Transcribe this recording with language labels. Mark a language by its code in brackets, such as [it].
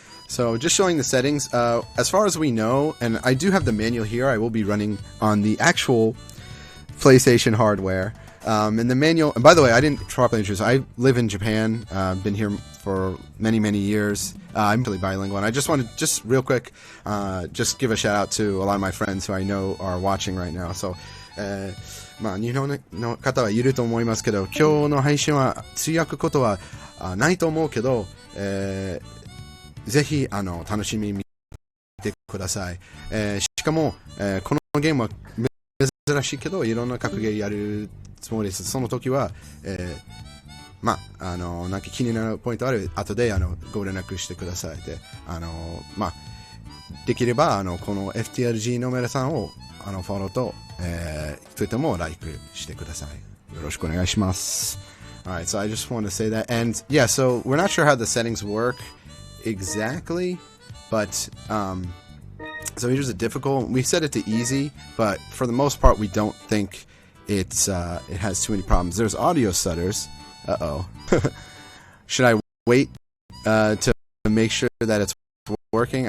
[en] So just showing the settings, as far as we know, and I do have the manual here, I will be running on the actual PlayStation hardware. And the manual, and by the way, I didn't properly introduce, I live in Japan, been here for many years. I'm really bilingual, and I just wanted, just real quick, just give a shout out to a lot of my friends who I know are watching right now. [ja] So, まあ日本の方はいると思いますけど、今日の配信は通訳ことはないと思うけど、ぜひ楽しみに見てください。しかも、このゲームは珍しいけど、いろんな格ゲーやるつもりです。その時は、まあなんか気になるポイントある後でご連絡してください。で、まあできればこの FTLG の皆さんをフォローと、Twitter もライクしてください。よろしくお願いします。 [en] Alright, so I just want to say that, and yeah, so we're not sure how the settings work exactly, but so here's a difficult. We set it to easy, but for the most part, we don't think it has too many problems. There's audio stutters. Uh-oh. Should I wait to make sure that it's working?